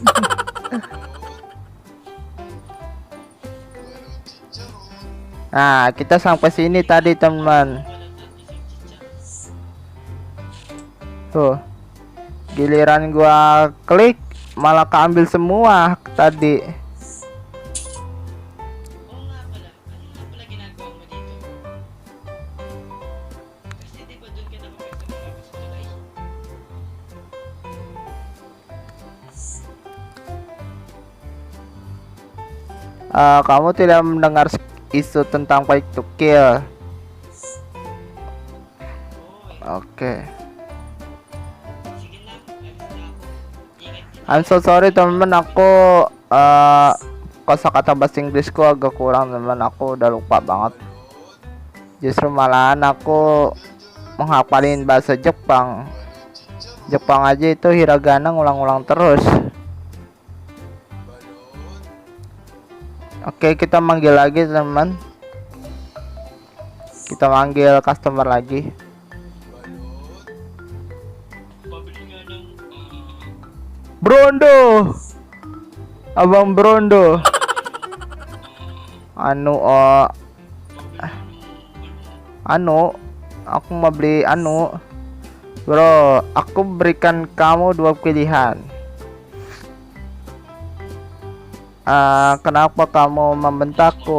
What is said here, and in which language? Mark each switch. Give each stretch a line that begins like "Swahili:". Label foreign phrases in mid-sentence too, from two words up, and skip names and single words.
Indonesian: Nah, kita sampai sini tadi, teman. Tuh. Giliran gua klik malah keambil semua tadi.
Filipino: Oo nga pala. Ano nga pala ginagawa mo dito? Kasi di ba doon ka nakapwesto mga sa tulay?
Indonesian: Kamu tidak mendengar isu tentang
English: fight to kill.
Indonesian: Oke.
Filipino: Sige na, alis na ako. Ingat ka.
English: I'm so sorry
Indonesian: teman-teman, aku kosakata bahasa Inggrisku agak kurang teman, aku udah lupa banget. Justru malahan aku menghafalin bahasa Jepang. Jepang aja itu hiragana ngulang-ulang terus. Oke, kita manggil lagi teman. Kita manggil customer lagi.
Filipino: Pabili nga ng Brondo,
Indonesian: Abang Brondo. Aku mau beli bro, aku berikan kamu dua pilihan. Kenapa kamu membentakku?